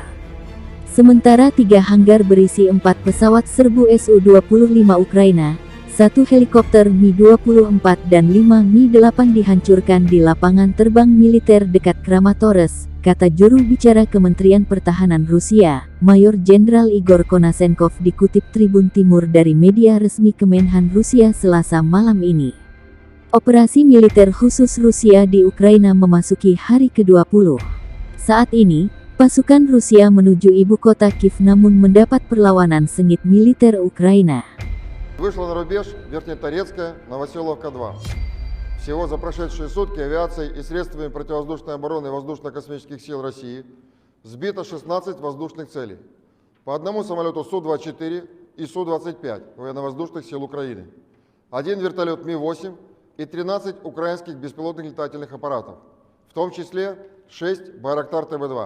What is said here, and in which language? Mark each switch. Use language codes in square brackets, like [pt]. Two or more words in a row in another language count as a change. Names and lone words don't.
[id] Sementara 3 hanggar berisi 4 pesawat serbu Su-25 Ukraina, 1 helikopter Mi-24 dan 5 Mi-8 dihancurkan di lapangan terbang militer dekat Kramatorsk, kata juru bicara Kementerian Pertahanan Rusia, Mayor Jenderal Igor Konasenkov dikutip Tribun Timur dari media resmi Kemenhan Rusia Selasa malam ini. Operasi militer khusus Rusia di Ukraina memasuki hari ke-20. Saat ini, pasukan Rusia menuju ibu kota Kiev namun mendapat perlawanan sengit militer Ukraina. [ru] Вышла на рубеж Верхнеторецкая, Новоселовка-2. Всего за прошедшие сутки авиацией и средствами противовоздушной обороны Воздушно-космических сил России сбито 16 воздушных целей. По одному самолету Су-24 и Су-25 военно-воздушных сил Украины, 1 вертолет Ми-8 и 13 украинских беспилотных летательных аппаратов, в том числе 6 Байрактар ТБ-2.